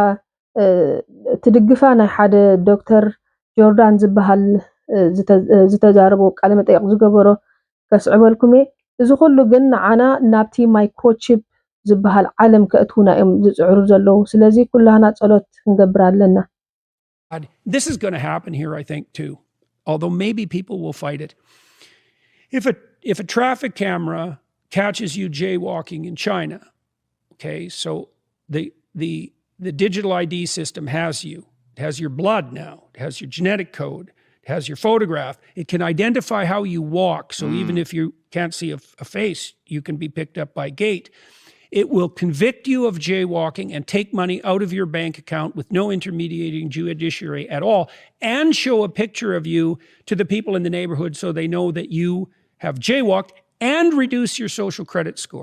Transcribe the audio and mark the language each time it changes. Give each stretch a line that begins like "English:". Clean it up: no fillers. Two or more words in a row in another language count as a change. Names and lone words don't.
Tigrinya: ትድግፋ ናይ ሓደ ዶክተር ጆርዳን ዝበሃል ዝተዛረበ ቃለ መጠይቅ ዝገበሮ ከስዕበልኩም እዚ ኩሉ ግን ንዓና ናብቲ ማይክሮቺፕ ዝበሃል ዓለም ከእትውና እዮም ዝፅዕሩ ዘለዉ ስለዚ ኩላና ጸሎት ክንገብር ኣለና
English: This is going to happen here I think too although maybe people will fight it if a traffic camera catches you jaywalking in China okay so the digital ID system has you it has your blood now it has your genetic code it has your photograph it can identify how you walk so even if you can't see a face you can be picked up by gait it will convict you of jaywalking and take money out of your bank account with no intermediating judiciary at all and show a picture of you to the people in the neighborhood so they know that you have jaywalked and reduce your social credit score.